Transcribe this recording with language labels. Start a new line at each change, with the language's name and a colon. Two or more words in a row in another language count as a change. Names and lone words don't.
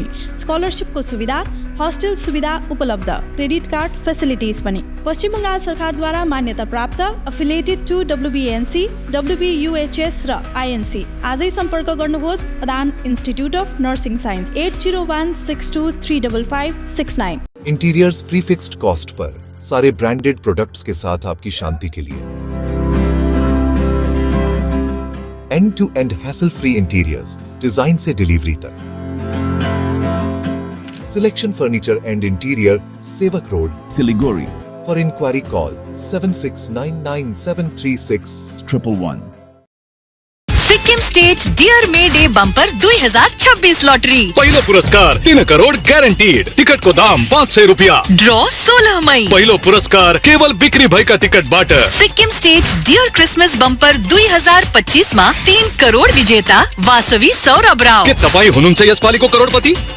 Nepali: स्कलरसिपको सुविधा, हस्टेल सुविधा उपलब्ध,
English: credit card facilities
Nepali: पनि। पश्चिम बङ्गाल सरकारद्वारा मान्यता प्राप्त,
English: affiliated to
Nepali: डब्ल्युबिएनसी, डब्ल्युबियुएचएस र आइएनसी। आजै सम्पर्क गर्नुहोस् अदान इन्स्टिट्युट अफ नर्सिङ साइन्स, 8016235569।
English: interiors prefixed cost
Hindi: पर, सारे
English: branded products
Hindi: के साथ आपकी शांति के लिए।
English: end to end hassle free interiors,
Hindi: डिजाइन से डिलीवरी तक। सिलेक्शन फर्नीचर एंड इंटीरियर, सेवक रोड, Siliguri,
English: for inquiry call 7699736111।
Nepali: सिक्किम स्टेट डियर मे डे बम्पर 2026 लॉटरी। पहिलो पुरस्कार 3 करोड़ ग्यारेन्टीड। टिकट को दाम 500 रुपया। ड्रॉ 16 मई। पहिलो पुरस्कार केवल बिक्री भएका टिकटबाट। सिक्किम स्टेट डियर क्रिसमस बम्पर 2025 मा 3 करोड़ विजेता वासवी सौरभ राव। के तपाईँ हुनुहुन्छ यसपालिको करोडपति?